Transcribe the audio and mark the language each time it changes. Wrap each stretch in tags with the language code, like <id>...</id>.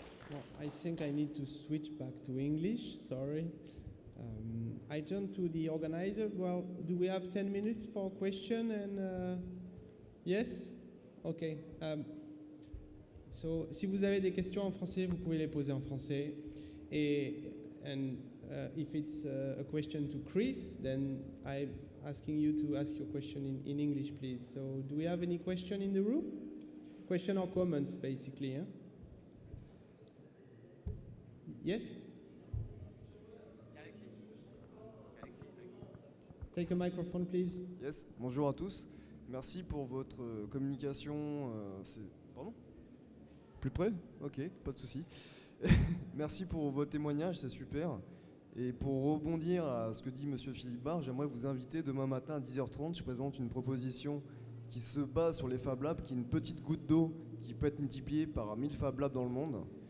<en>Well, I think I need to switch back to English, sorry. I turn to the organizer. Well, do we have 10 minutes for a question? And yes? Okay.</en> <fr>So, si vous avez des questions en français, vous pouvez les poser en français.</fr> <en>And if it's a question to Chris, then I'm asking you to ask your question in English, please. So, do we have any question in the room? Question or comments, basically. Huh? Yes? Take a microphone, please.</en> <fr>Yes, bonjour à tous. Merci pour votre communication. Pardon? Plus près? Ok, pas de souci. Merci pour vos témoignages, c'est super. Et pour rebondir à ce que dit Monsieur Philippe Barre, j'aimerais vous inviter demain matin à 10h30. Je présente une proposition qui se base sur les FabLabs, qui est une petite goutte d'eau qui peut être multipliée par 1000 FabLabs dans le monde.</fr>